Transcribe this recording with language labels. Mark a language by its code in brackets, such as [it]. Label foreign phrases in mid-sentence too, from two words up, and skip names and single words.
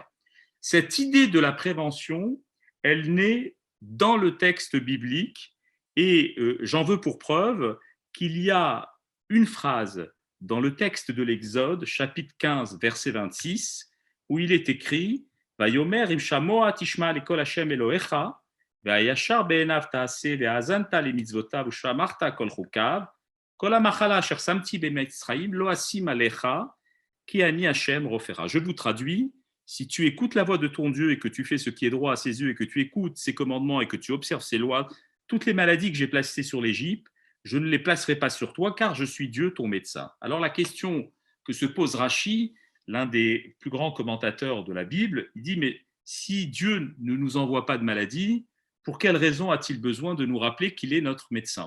[fr] Cette idée de la prévention, elle naît dans le texte biblique, et j'en veux pour preuve qu'il y a une phrase dans le texte de l'Exode, chapitre 15, verset 26, où il est écrit « [he] ויאמר אם שמוע תשמע לקול ה' אלהיך והישר בעיניו תעשה והאזנת למצוותיו ושמרת כל חוקיו כל המחלה אשר שמתי במצרים לא אשים עליך כי אני ה' רופאך. [fr] » Je vous traduis, si tu écoutes la voix de ton Dieu et que tu fais ce qui est droit à ses yeux et que tu écoutes ses commandements et que tu observes ses lois, toutes les maladies que j'ai placées sur l'Égypte, je ne les placerai pas sur toi car je suis Dieu, ton médecin. Alors la question que se pose Rashi, l'un des plus grands commentateurs de la Bible, il dit mais si Dieu ne nous envoie pas de maladie, pour quelle raison a-t-il besoin de nous rappeler qu'il est notre médecin?